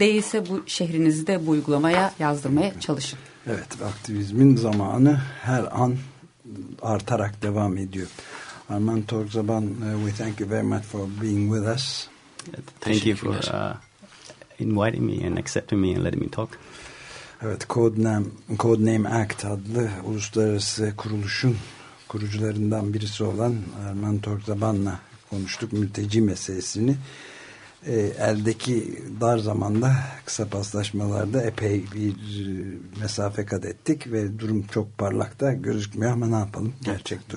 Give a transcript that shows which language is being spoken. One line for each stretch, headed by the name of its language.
Turkish: Değilse bu şehrinizi de bu uygulamaya yazdırmaya çalışın. Evet, aktivizmin zamanı her an artarak devam ediyor.
English: Armand Torgzaban, we thank you very much for being with us. Thank you for inviting me and accepting me and letting me talk.
Turkish: Evet, Codename Act adlı uluslararası kuruluşun kurucularından birisi olan Armand Torgzaban'la konuştuk mülteci meselesini. Eldeki dar zamanda kısa paslaşmalarda epey bir mesafe kat ettik ve durum çok parlak da gözükmüyor ama ne yapalım, gerçek evet.